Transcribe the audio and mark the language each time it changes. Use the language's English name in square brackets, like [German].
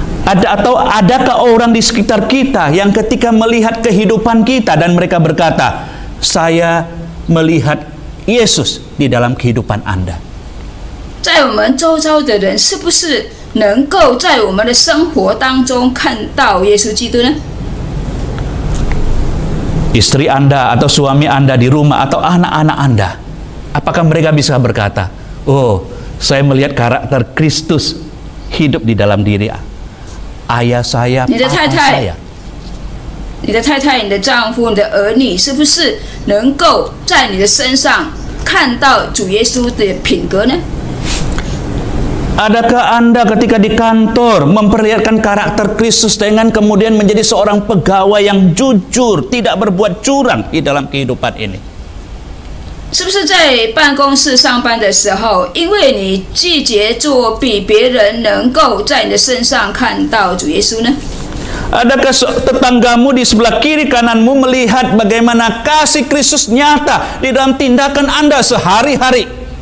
[Indonesian] Adakah orang di sekitar kita yang ketika melihat kehidupan kita dan mereka berkata, saya melihat Yesus di dalam kehidupan Anda? [Chinese] 在我们周遭的人，是不是能够在我们的生活当中看到耶稣基督呢？ [Indonesian] Istri Anda atau suami Anda di rumah atau anak-anak Anda, apakah mereka bisa berkata, oh, saya melihat karakter Kristus hidup di dalam diri ayah saya, papa saya? [Chinese] 你的太太、你的丈夫、你的儿女，是不是能够在你的身上看到主耶稣的品格呢？ [Indonesian] Adakah Anda ketika di kantor memperlihatkan karakter Kristus dengan kemudian menjadi seorang pegawai yang jujur, tidak berbuat curang di dalam kehidupan ini? [Chinese] 是不是在办公室上班的时候，因为你拒绝作弊，别人能够在你的身上看到主耶稣呢？ [Indonesian] Adakah tetanggamu di sebelah kiri kananmu melihat bagaimana kasih Kristus nyata di dalam tindakan Anda sehari-hari?